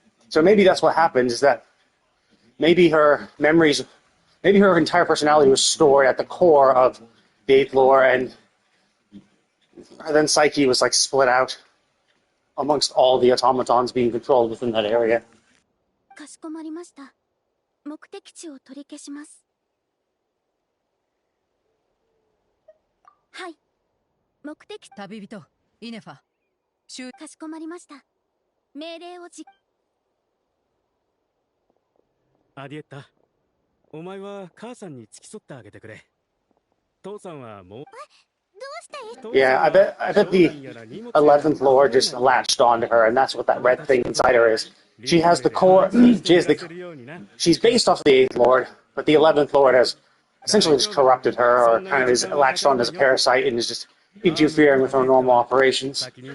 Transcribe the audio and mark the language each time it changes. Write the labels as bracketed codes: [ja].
[en] So maybe that's what happened, is that maybe her entire personality was stored at the core of the 8th Lord, and then Psyche was like split out amongst all the automatons being controlled within that area. [ja] かしこまりました。目的地を取り消します。はい。目的旅人イネファ。かしこまりました。命令をアディエッタ、お前は母さんに付き添ってあげてくれ。父さんはもう。 [en] Yeah, I bet the 11th Lord just latched onto her, and that's what that red thing inside her is. She has the core. She's based off the 8th Lord, but the 11th Lord has essentially just corrupted her, or kind of is latched on as a parasite and is just interfering with her normal operations.